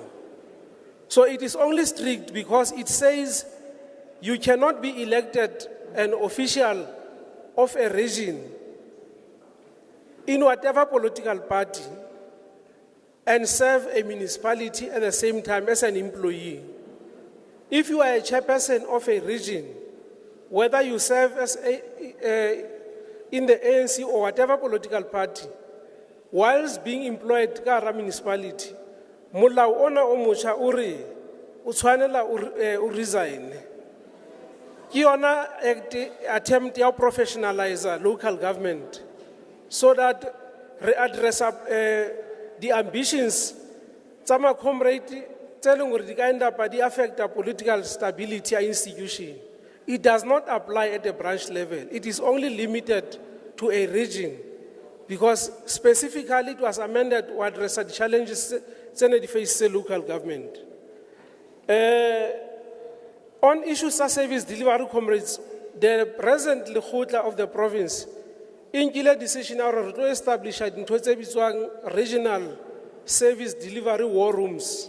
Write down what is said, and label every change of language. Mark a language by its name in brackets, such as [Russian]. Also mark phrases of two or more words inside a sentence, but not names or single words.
[English] So it is only strict because it says you cannot be elected an official of a region in whatever political party and serve a municipality at the same time as an employee. If you are a chairperson of a region, whether you serve as in the ANC or whatever political party, whilst being employed [Southern Sotho] ka hara municipality, molao ona o motjha o re o tshwanela o resign. Ke yona attempt ya [English] professionalize local government so that [Southern Sotho] re [English] address the ambitions [Southern Sotho] tsa ma comrade tse leng hore di ka [English] end up [Southern Sotho] di [English] affect political stability [Southern Sotho] ya institution. [English] It does not apply at the branch level. It is only limited to a region because specifically it was amended to address the challenges that face local government. On issues of service delivery, comrades, the present Lekgotla of the province inkile decision to establish regional service delivery war rooms.